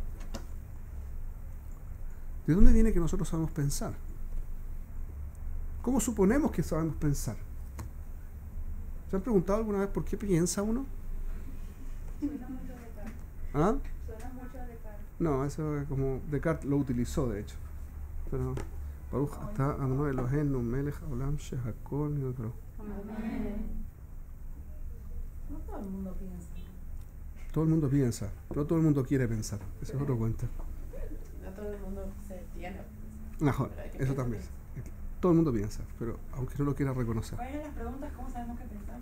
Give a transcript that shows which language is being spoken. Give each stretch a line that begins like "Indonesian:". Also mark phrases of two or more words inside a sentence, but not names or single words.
Spanish: ¿De dónde viene que nosotros sabemos pensar? ¿Cómo suponemos que sabemos pensar? ¿Se han preguntado alguna vez por qué piensa uno? Suena mucho a Descartes. ¿Ah? Suena mucho a Descartes. No, eso es como Descartes lo utilizó, de hecho.
Hebrew: Pero ברוך אתה אדני אלהינו מלך העולם שהכל נדרו.
Spanish: Amén. No todo el mundo piensa. Todo el mundo piensa, no todo el mundo quiere pensar. Ese es otro cuento. No todo el mundo se tiene. Mejor, eso también. Todo el mundo piensa, pero aunque no lo quiera reconocer. ¿Cuáles son las preguntas? ¿Cómo sabemos que pensamos?